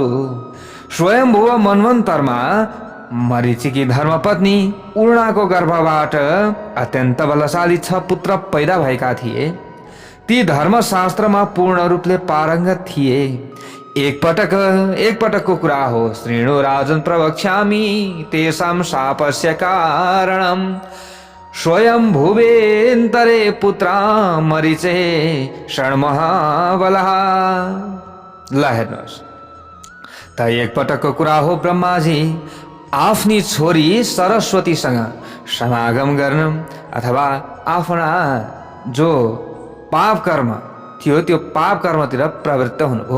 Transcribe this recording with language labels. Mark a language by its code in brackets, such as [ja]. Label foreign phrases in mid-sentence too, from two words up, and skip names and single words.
[ne] स्वयंभुव मन्वन्तरमा मरीचिकी धर्मपत्नी उर्णाको गर्भबाट अत्यन्त बलशाली 6 पुत्र पैदा भएका थिए। ती धर्मशास्त्रमा पूर्ण रूपले पारंगत थिए। एक पटकको कुरा हो। [sa] श्रीणु राजन प्रवक्ष्यामि तेषां शापस्य कारणम् स्वयंभुवेन्तरे पुत्रा मरीचे षण्महाबलः। [ne] ल हेर्नुहोस् त एक पटकको कुरा हो। ब्रह्माजी आफ्नी छोरी सरस्वतीसँग समागम गर्न अथवा आफ्ना जो पाप कर्म थियो त्यो पाप कर्मतिर प्रवृत्त हुनु हो।